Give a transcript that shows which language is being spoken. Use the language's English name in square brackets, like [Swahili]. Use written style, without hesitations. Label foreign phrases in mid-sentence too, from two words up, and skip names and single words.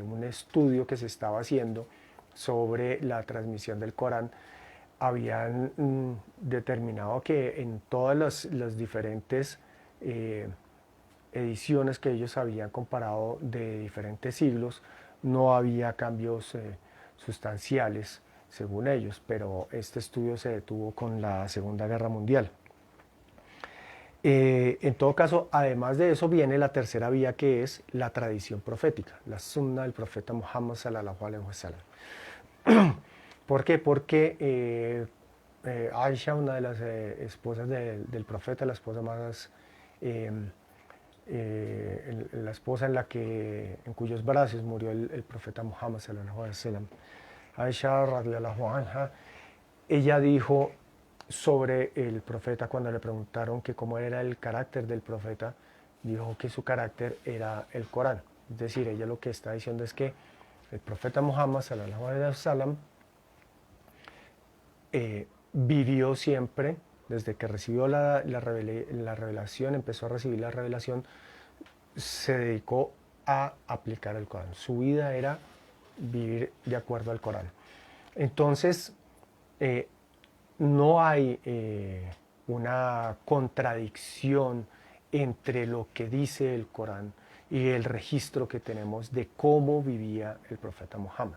[Spanish] un estudio que se estaba haciendo sobre la transmisión del Corán, habían determinado que en todas las diferentes ediciones que ellos habían comparado de diferentes siglos, no había cambios sustanciales, según ellos, pero este estudio se detuvo con la Segunda Guerra Mundial. En todo caso, además de eso, viene la tercera vía, que es la tradición profética, la sunna del profeta Muhammad [Arabic] صلى الله عليه وسلم. [Spanish] ¿Por qué? Porque Aisha, una de las esposas del profeta, la esposa más la esposa en cuyos brazos murió el profeta Muhammad [Arabic] صلى الله عليه وسلم, [Spanish] Aisha [Arabic] رضي الله عنها, [Spanish] ella dijo sobre el profeta, cuando le preguntaron que cómo era el carácter del profeta, dijo que su carácter era el Corán. Es decir, ella lo que está diciendo es que el profeta Muhammad [Arabic] صلى الله عليه وسلم [Spanish] vivió siempre, desde que recibió la revelación, empezó a recibir la revelación, se dedicó a aplicar el Corán. Su vida era vivir de acuerdo al Corán. Entonces, no hay una contradicción entre lo que dice el Corán y el registro que tenemos de cómo vivía el profeta Muhammad.